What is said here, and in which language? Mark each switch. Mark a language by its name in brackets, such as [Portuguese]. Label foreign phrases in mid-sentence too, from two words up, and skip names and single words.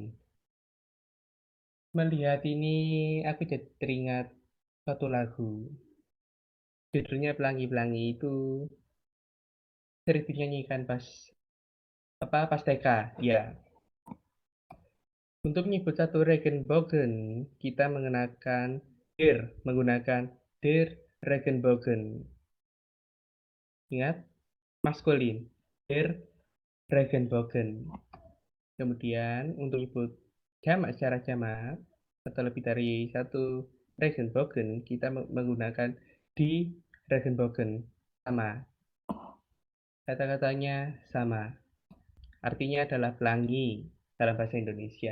[Indonesian] Melihat ini, aku jadi teringat satu lagu. Judulnya Pelangi-Pelangi, itu sering dinyanyikan pas TK. Ya, untuk menyebut satu Regenbogen, kita menggunakan [German] der Regenbogen. [Indonesian] Ingat, maskulin, [German] der Regenbogen. [Indonesian] Kemudian untuk menyebut jamak secara jamak atau lebih dari satu Regenbogen, kita menggunakan [German] di Regenbogen. [Indonesian] Sama, kata-katanya sama. Artinya adalah pelangi dalam bahasa Indonesia.